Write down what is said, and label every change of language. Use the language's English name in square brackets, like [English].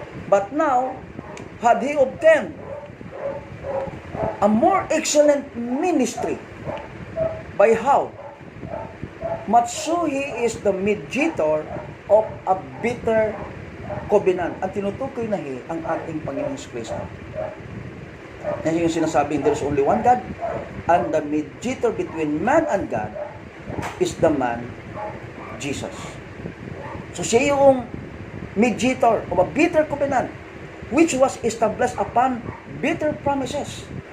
[English] But now, had he obtained a more excellent ministry, by how? Much so he is the mediator of a better covenant. [Filipino] Ang tinutukoy na ang ating Panginoong Kristo. Yan yung sinasabing [English] there's only one God, and the mediator between man and God is the man Jesus. [Filipino] So siya yung [English] mediator of a better covenant which was established upon better promises.